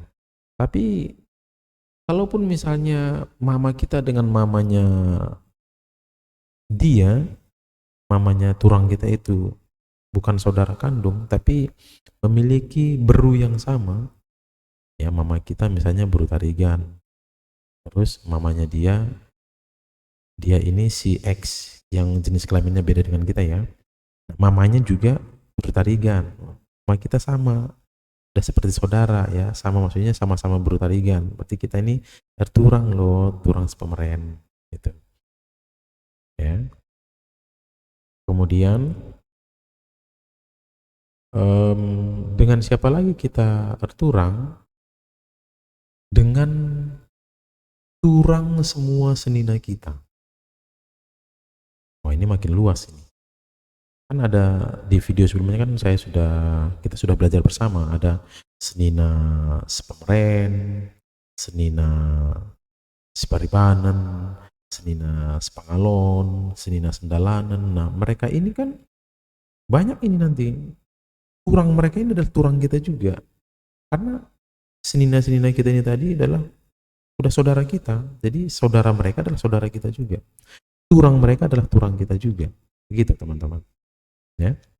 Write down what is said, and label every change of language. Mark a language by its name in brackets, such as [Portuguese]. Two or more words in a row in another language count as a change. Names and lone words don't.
[Indonesian] Tapi kalaupun misalnya mama kita dengan mamanya dia, mamanya turang kita itu bukan saudara kandung tapi memiliki beru yang sama, ya mama kita misalnya beru Tarigan, terus mamanya dia ini si X yang jenis kelaminnya beda dengan kita ya, mamanya juga beru Tarigan, mama kita sama, udah seperti saudara ya, sama maksudnya sama-sama beru Tarigan, berarti kita ini turang loh, [Batak Karo] turang sepemeren [Indonesian] gitu ya. Kemudian dengan siapa lagi kita berturang? Dengan turang semua senina kita. Wah ini makin luas ini. Kan ada di video sebelumnya kan kita sudah belajar bersama, ada [Batak Karo] senina sepemeren, senina siparipanen, senina sepangalon, senina sendalanen. [Indonesian] Nah mereka ini kan banyak ini nanti. Turang mereka ini adalah turang kita juga. Karena senina-senina kita ini tadi adalah udah saudara kita, jadi saudara mereka adalah saudara kita juga, turang mereka adalah turang kita juga, begitu teman-teman ya.